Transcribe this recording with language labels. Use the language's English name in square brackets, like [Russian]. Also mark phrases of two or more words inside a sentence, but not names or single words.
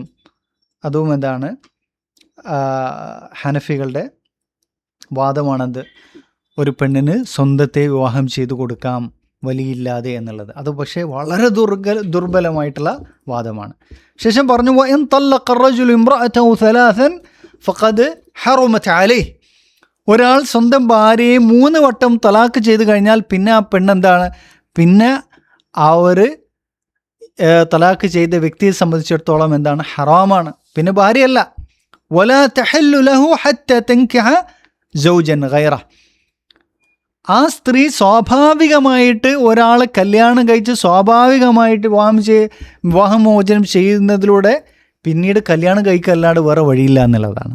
[Malayalam] അതും ഹനഫികളുടെ വാദമാണെന്ത്? ഒരു പെണ്ണിന് സ്വന്തത്തെ വിവാഹം ചെയ്തു കൊടുക്കാം വലിയില്ലാതെ എന്നുള്ളത്. അത് പക്ഷേ വളരെ ദുർബലമായിട്ടുള്ള വാദമാണ്. ശേഷം പറഞ്ഞു, [Arabic] وإن طلق الرجل امرأته ثلاثا فقد حرمت عليه, [Malayalam] ഒരാൾ സ്വന്തം ഭാര്യയെ 3 വട്ടം തലാക്ക് ചെയ്ത് കഴിഞ്ഞാൽ പിന്നെ ആ പിന്നെ അവർ തലാക്ക് ചെയ്ത വ്യക്തിയെ സംബന്ധിച്ചിടത്തോളം ഹറാമാണ്, പിന്നെ ഭാര്യയല്ല. [Arabic] ولا تحل له حتى تنكح زوجا غيره, [Malayalam] ആ സ്ത്രീ സ്വാഭാവികമായിട്ട് ഒരാളെ കല്യാണം കഴിച്ച് സ്വാഭാവികമായിട്ട് വിവാഹമോചനം ചെയ്യുന്നതിലൂടെ പിന്നീട് കല്യാണം കഴിക്കല്ലാണ്ട് വേറെ വഴിയില്ല എന്നുള്ളതാണ്.